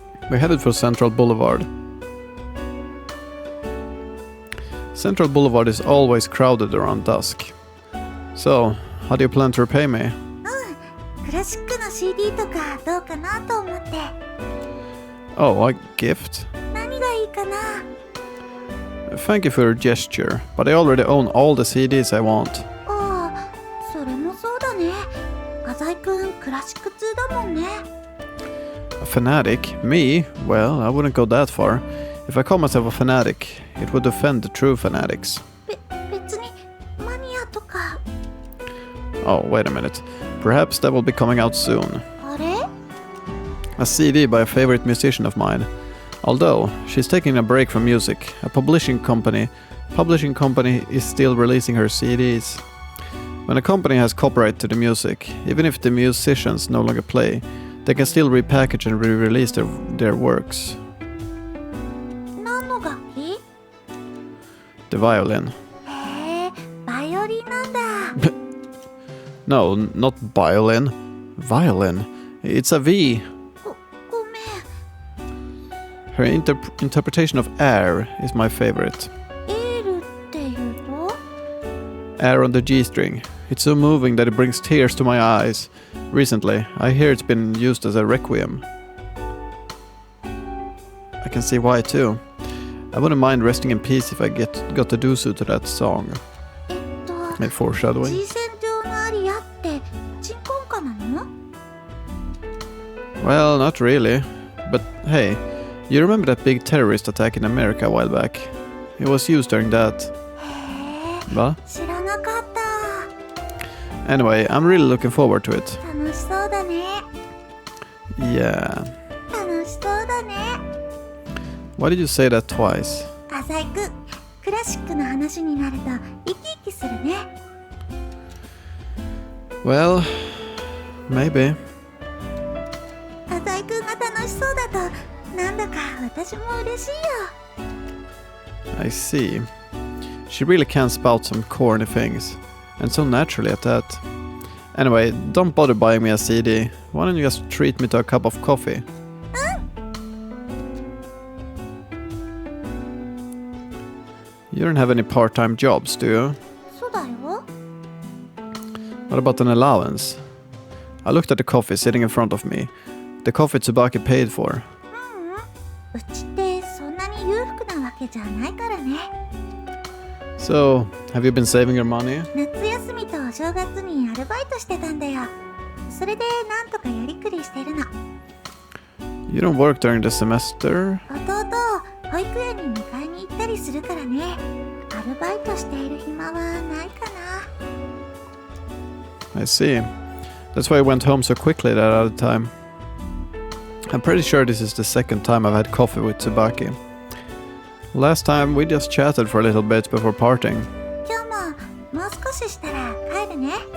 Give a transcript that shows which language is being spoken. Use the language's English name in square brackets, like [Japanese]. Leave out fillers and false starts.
[English] We headed for Central Boulevard. Central Boulevard is always crowded around dusk. So, how do you plan to repay me? [Japanese] クラシックの CD とかどうかなと思って。 [English] Oh, a gift? [Japanese] 何がいいかな? [English] Thank you for your gesture, but I already own all the CDs I want. [Japanese] ああ、それもそうだね。浅井くんクラシック通だもんね。 [English] A fanatic? Me? Well, I wouldn't go that far. If I call myself a fanatic, it would offend the true fanatics. [Japanese] 別にマニアとか。 [English] Oh, wait a minute. Perhaps that will be coming out soon. [Japanese] あれ? [English] A CD by a favorite musician of mine. Although she's taking a break from music, a publishing company is still releasing her CDs. When a company has copyright to the music, even if the musicians no longer play, they can still repackage and re-release their works. [Japanese] 何の楽器？ [English] The violin. [Japanese] へえ、バイオリンなんだ。 [English] No, not violin. Violin. It's a V. [Japanese] ごめん。 [English] Her interpretation of air is my favorite. [Japanese] エールっていうと？ [English] Air on the G string. It's so moving that it brings tears to my eyes. Recently, I hear it's been used as a requiem. I can see why too. I wouldn't mind resting in peace if I got to do so to that song. And foreshadowing. [Japanese] G線上のアリアって鎮魂歌なの？ [English] Well, not really. But hey, you remember that big terrorist attack in America a while back? It was used during that. [Japanese] へえ、 [English] What? [Japanese] 知らなかった。 [English] Anyway, I'm really looking forward to it. [Japanese] 楽しそうだね。 [English] Yeah. [Japanese] 楽しそうだね。 [English] Why did you say that twice? [Japanese] 浅井くん、クラシックの話になると生き生きするね。 [English] Well, maybe. [Japanese] 浅井くんが楽しそうだとなんだか私も嬉しいよ。 [English] I see. She really can spout some corny things. And so naturally at that. Anyway, don't bother buying me a CD. Why don't you just treat me to a cup of coffee? You don't have any part-time jobs, do you? [Japanese] そうだよ。 [English] What about an allowance? I looked at the coffee sitting in front of me. The coffee Tsubaki paid for. [Japanese] うちってそんなに裕福なわけじゃないからね。 [English] So, have you been saving your money? [Japanese] 夏休みとお正月にアルバイトしてたんだよ。それでなんとかやりくりしてるの。 [English] You don't work during the semester? [Japanese] 弟、保育園に迎えに行ったりするからね。アルバイトしている暇はないかな。 [English] I see. That's why I went home so quickly that other time. I'm pretty sure this is the second time I've had coffee with Tsubaki. Last time we just chatted for a little bit before parting. [Japanese] 今日ももう少ししたら帰るね。